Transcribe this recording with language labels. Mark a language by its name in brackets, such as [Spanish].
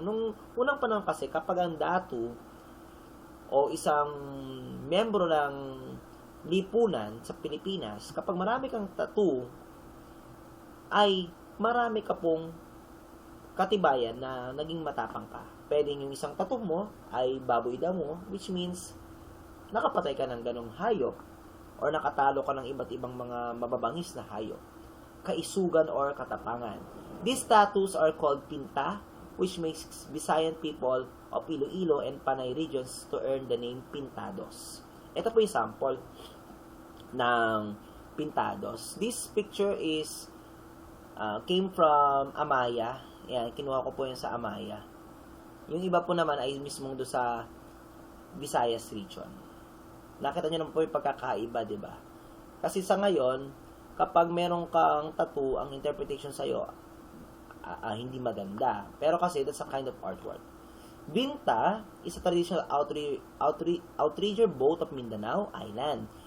[Filipino] Nung unang panahon kasi, kapag ang datu o isang membro ng lipunan sa Pilipinas, kapag marami kang tattoo, ay marami ka pong katibayan na naging matapang ka. Pwedeng yung isang tattoo mo ay baboy damo, which means nakapatay ka ng ganong hayop or nakatalo ka ng iba't ibang mga mababangis na hayop. Kaisugan or katapangan. [English] These tattoos are called pinta, which makes Visayan people of Iloilo and Panay regions to earn the name pintados. [Filipino] Ito po yung sample ng pintados. [English] This picture is came from Amaya. [Filipino] Yan, kinuha ko po yan sa Amaya. Yung iba po naman ay mismong do sa Visayas region. Nakita nyo naman po yung pagkakaiba, di ba? Kasi sa ngayon, kapag meron kang tattoo, ang interpretation sa'yo, hindi maganda. Pero kasi, [English] that's a kind of artwork. Binta is a traditional outrigger boat of Mindanao Island.